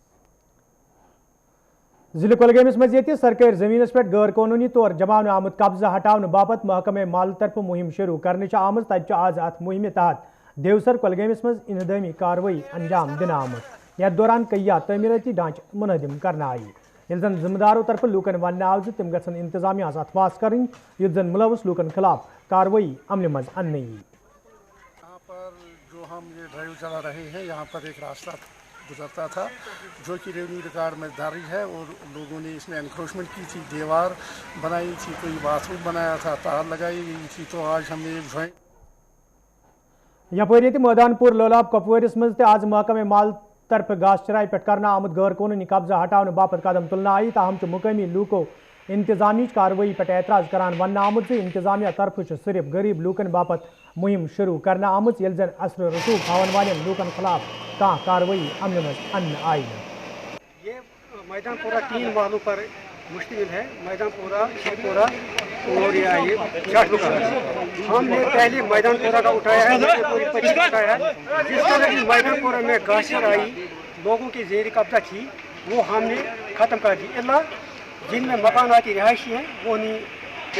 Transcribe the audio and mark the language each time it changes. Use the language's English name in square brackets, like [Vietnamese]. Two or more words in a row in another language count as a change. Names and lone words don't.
[Kashmiri] ضلع کۄلگٲمِس منٛز ییٚتہِ سرکٲرۍ زٔمیٖنس پٮ۪ٹھ غٲر قونوٗنی طور جماونہٕ آمُت قبضہٕ ہٹاونہٕ باپتھ محکمے مال طرفہٕ مُہِم شروٗع کرنہٕ چھِ آمٕژ تَتہِ چھُ آز اَتھ مُہِمہِ تحت دیوسر کۄلگٲمِس منٛز اِنہِدٲمی کاروٲیی انجام دِنہٕ آمٕژ یتھ دوران کٔیا تعمیٖرٲتی ڈھانچہٕ مُنٲدِم کرنہٕ آیہِ ییٚلہِ زن ذِمہٕ دارو طرفہٕ لوٗکن وننہٕ آو زِ تِم گژھن انتظامیہس اتھ واس کرٕنۍ یُتھ زن مُلوث لوٗکن خٕلاف کاروٲیی عملہِ منٛز اننہٕ یِیہِ [Urdu] یہاں پر جو ہم یہ ڈرائیو چلا رہے ہیں یہاں پر ایک راستہ گزرتا تھا جو کہ [English] revenue record [Urdu] میں درج ہے اور لوگوں نے اس میں انکروچمنٹ کی تھی دیوار بنائی تھی کوئی باتھ روم بنایا تھا تار لگائی گئی تھی تو آج ہم نے ایک جوائنٹ [Kashmiri] یپٲرۍ ییٚتہِ مٲدان پوٗر لولاب کۄپوٲرِس منٛز تہِ آز محکمے مال طرفہٕ گاسہٕ چراے پٮ۪ٹھ کرنہٕ آمُت غٲر قونوٗنی قبضہٕ ہٹاونہٕ باپتھ قدم تُلنہٕ آیہِ تاہم چھُ مقٲمی لوٗکو انتظامیہٕچ کاروٲیی پٮ۪ٹھ اعتراض کران وننہٕ آمُت زِ انتظامیہ طرفہٕ چھُ صرف غریٖب لوٗکن باپتھ مُہِم شروٗع کرنہٕ آمٕژ ییٚلہِ زن اثر رسوٗخ تھاون والٮ۪ن لوٗکن خٕلاف کانٛہہ کاروٲیی عملہِ منٛز اننہٕ آیہِ نہٕ [Urdu] یہ میدان پورہ 3 محلوں پر مشتمل ہے میدان پورہ شیخ پورہ اور یہ چھٹ پورہ ہم نے پہلے میدان پورہ کا اٹھایا ہے پوری 25 اٹھایا ہے جس طرح کی میدان پورہ میں گاسر آئی لوگوں کی زیر قبضہ تھی وہ ہم نے ختم کر دی اللہ جن میں مکاناتی رہائشی ہیں وہ نہیں